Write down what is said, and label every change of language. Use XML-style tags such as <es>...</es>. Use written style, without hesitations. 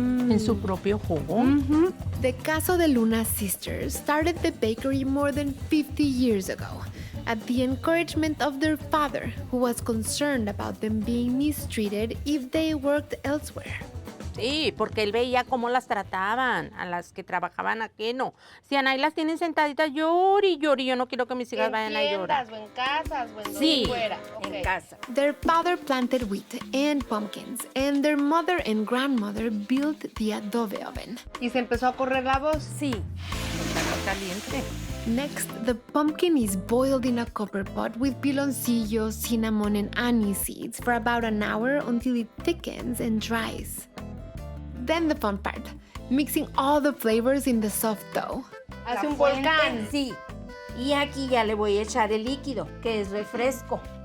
<es>En su propio jugo.</es> <en>The Caso de Luna sisters started the bakery more than 50 years ago at the encouragement of their father, who was concerned about them being mistreated if they worked elsewhere.</en> <es>Sí, porque él veía cómo las trataban a las que trabajaban aquí. No, si ahí las tienen sentaditas, llori y llori. Yo no quiero que mis hijas vayan a llorar. O en casas, o en Sí, fuera. en casa.</es> <en>Their father planted wheat and pumpkins, and their mother and grandmother built the adobe oven.</en> <es>Y se empezó a correr la voz. Sí, está caliente.</es> <en>Next, the pumpkin is boiled in a copper pot with piloncillo, cinnamon, and anise seeds for about an hour until it thickens and dries. Then the fun part, mixing all the flavors in the soft dough.</en> <es>Hace un volcán. Sí. Y aquí ya le voy a echar el líquido, que es refresco.</es>